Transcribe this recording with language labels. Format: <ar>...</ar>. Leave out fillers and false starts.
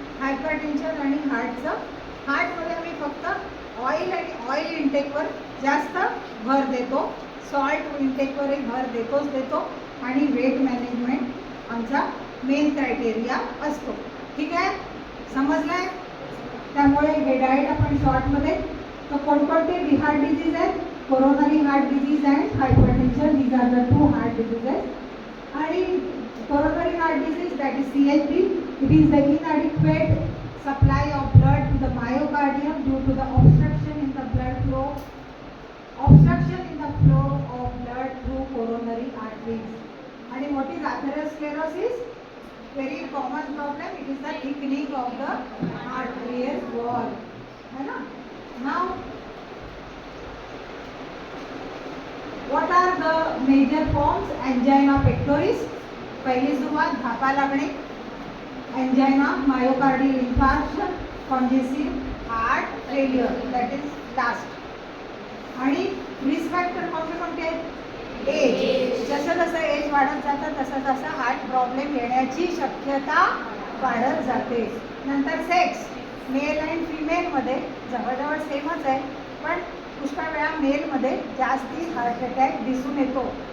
<mr>Hypertension आणि हार्टमध्ये आम्ही फक्त ऑइल इंटेकवर जास्त भर देतो, सॉल्ट इंटेकवरही भर देतो आणि वेट मॅनेजमेंट आमचा मेन क्रायटेरिया असतो. ठीक आहे, समजलंय. त्यामुळे हे डाएट आपण शॉर्टमध्ये. तर कोणकोणते हार्ट डिझीज आहेत, coronary heart disease and hypertension,</mr> <en>These are the 2 heart diseases.</en> <mr>आणि coronary heart disease,</mr> <en>that is</en> <mr>CHD.</mr> <en>It is the inadequate supply of blood to the myocardium due to the obstruction in the flow of blood through coronary arteries. And what is atherosclerosis? Very common problem. It is the thickening of the arterial wall.</en> <hi>है ना?</hi> <en>Now, what are the major forms?</en> <mr>Angina pectoris, पहिली सुरुवात धापा लागणे.</mr> <en>Angina, myocardial infarction, congestive heart failure, that is last.</en> <mr>आणि risk factor कोणते आहेत? Age. जसं age वाढत जातं तसं हार्ट प्रॉब्लेम येण्याची शक्यता वाढत जाते. नंतर सेक्स, मेल अँड फिमेलमध्ये जवळजवळ सेमच आहे, पण पुष्कळ वेळा मेलमध्ये जास्ती हार्ट अटॅक दिसून येतो.</mr>